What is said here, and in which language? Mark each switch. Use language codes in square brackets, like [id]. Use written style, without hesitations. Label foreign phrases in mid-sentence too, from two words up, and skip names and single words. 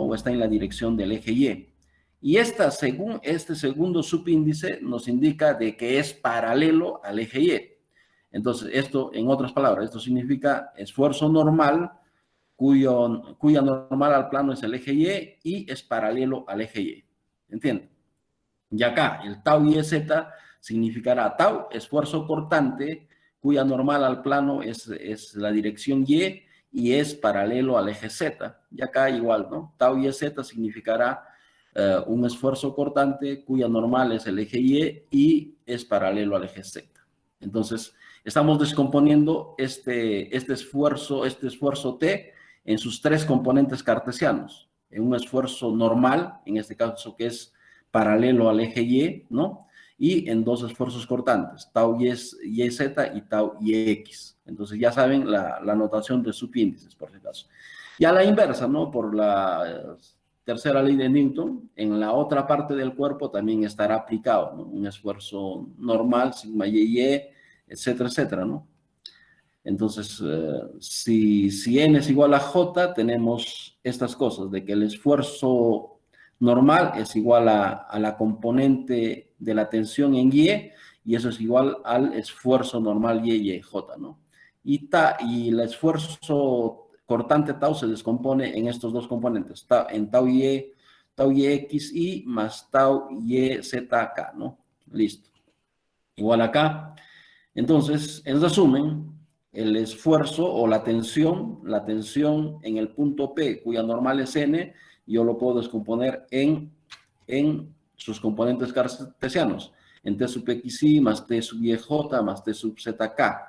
[es] O está en la dirección del eje Y. Y según este segundo subíndice, nos indica de que es paralelo al eje Y. Entonces, esto, en otras palabras, esto significa esfuerzo normal, cuya normal al plano es el eje y es paralelo al eje Y. ¿Entienden? Y acá, el tau YZ significará tau, esfuerzo cortante, cuya normal al plano es la dirección y es paralelo al eje Z. Y acá igual, ¿no? Tau YZ significará un esfuerzo cortante, cuya normal es el eje y es paralelo al eje Z. Entonces, estamos descomponiendo este esfuerzo T en sus tres componentes cartesianos. En un esfuerzo normal, en este caso que es paralelo al eje Y, ¿no? Y en dos esfuerzos cortantes, tau YZ y tau YX. Entonces ya saben la notación de subíndices, por si acaso. Y a la inversa, ¿no? Por la tercera ley de Newton, en la otra parte del cuerpo también estará aplicado, ¿no? Un esfuerzo normal, sigma y, etcétera, etcétera, ¿no? Entonces, si N es igual a J, tenemos estas cosas, de que el esfuerzo normal es igual a la componente de la tensión en y eso es igual al esfuerzo normal YJ, ¿no? Y el esfuerzo cortante tau se descompone en estos dos componentes, en tau YXI más tau YZK, ¿no? Listo. Igual acá. Entonces, en resumen, el esfuerzo o la tensión en el punto P, cuya normal es N, yo lo puedo descomponer en sus componentes cartesianos, en T sub XY más T sub YJ más T sub ZK.